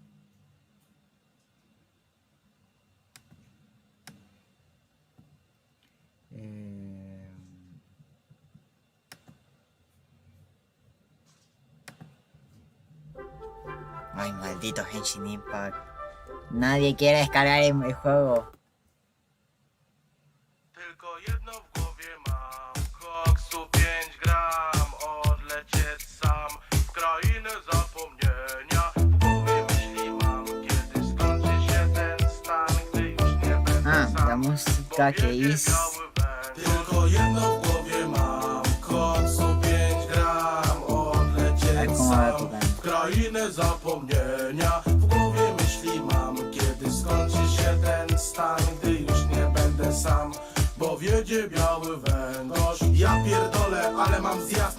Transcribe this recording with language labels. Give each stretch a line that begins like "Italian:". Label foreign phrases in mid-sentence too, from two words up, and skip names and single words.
Spanish: Ay, maldito Genshin Impact. Nadie quiere descargar el juego.
Polish: Tylko jedno w głowie mam, koksu 5 gram, odlecieć sam w krainę zapomnienia. W głowie myśli mam, kiedy skończy się ten stan, gdy już nie będę sam.
Spanish: La música que hice.
Polish: Tylko jedno w głowie mam, koksu 5 gram, odlecieć sam w krainę zapomnienia. W głowie myśli mam, kiedy skończy się ten stan, gdy już nie będę sam. Bo wiedzie biały węgorz. Ja pierdolę, ale mam zjazd.